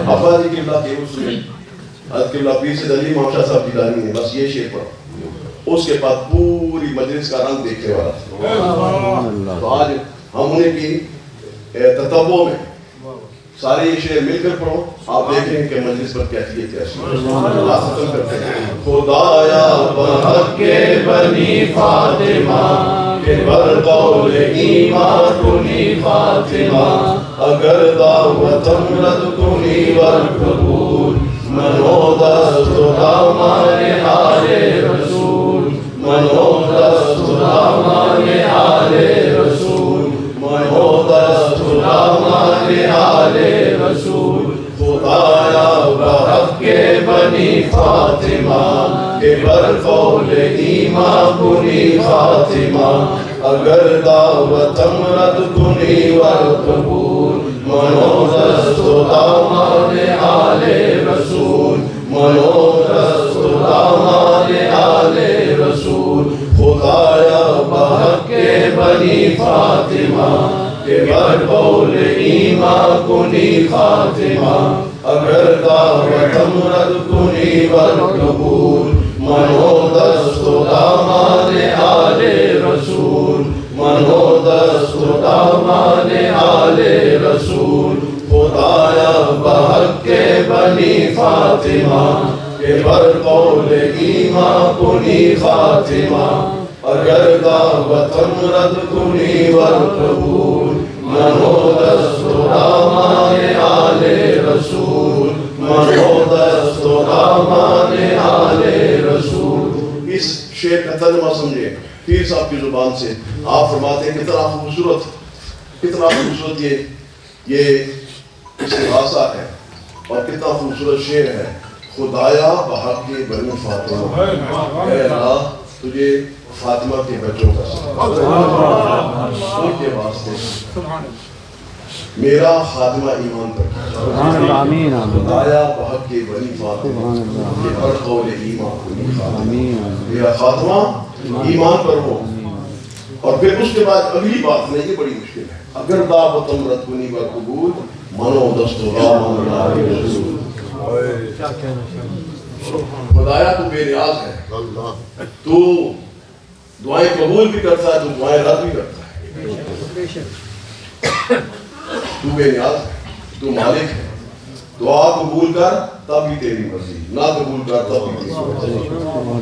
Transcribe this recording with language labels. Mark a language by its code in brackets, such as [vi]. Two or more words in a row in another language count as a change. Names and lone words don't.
[ur] ابا جی قبلہ کے اس میں حضرت قبلہ پیر سید علی محمد شاہ صاحب جیلانی ہیں, بس یہ شعر پڑھو, اس کے بعد پوری مجلس کا رنگ دیکھنے والا. تو آج ہم انہیں کی تتبع میں سارے یہ شعر مل کر پڑھو, آپ دیکھ رہے ہیں کہ مجلس پر کیفیت کیسی ہے. بات ختم کرتے ہیں. [fa] خدایا بحق کے بنی فاطمہ کے بر قول ایمان کنی فاطمہ. اگر دعوتم رد کنی ور قبول منو دست دامان آل رسول. منو دست دامان آل رسول. منو دست دامان آل رسول. خدایا بحق کے بنی فاطمہ کے بر قول ایمان کنی فاطمہ. اگر دعوتم رد کنی ور قبول منو دست دامان آل رسول. منو دست دامان آل رسول. خدایا بحق کے بنی فاطمہ کے بر قول ایمان کنی فاطمہ. اگر دعوتم رد کنی ور قبول منو دست دامان آل رسول. منو دست دامان آل رسول. خدایا بحق کے بنی فاطمہ کے بر قول ایمان کنی فاطمہ. اگر دعوتم رد کنی ور قبول منو دست دامان آل رسول. منو دست دامان آل رسول. [ur] اس شعر کا ترجمہ سمجھے پیر صاحب کی زبان سے. آپ فرماتے ہیں کتنا خوبصورت یہ استغاثہ ہے اور کتنا خوبصورت شعر ہے. [fa] خدایا بحق کے بنی فاطمہ, [ur] اے اللہ تجھے فاطمہ کے بچوں کا ان کے واسطے میرا خاتمہ ایمان پر. آمین. [fa] خدایا بحق کے بنی فاطمہ کے بر قول ایمان کنی فاطمہ. [ur] میرا خاتمہ ایمان پر ہو. اور پھر اس کے بعد اگلی بات نہیں, یہ بڑی مشکل ہے. [fa] اگر دعوتم رد کنی ور قبول منو دست دامان آل رسول. [ur] خدایا تو بے نیاز ہے, تو دعائیں قبول بھی کرتا ہے, تو دعائیں رد بھی کرتا ہے. تو بے نیاز ہے, تو مالک ہے, دعا قبول کر تب بھی تیری مرضی، نہ قبول کر تب بھی تیری مرضی.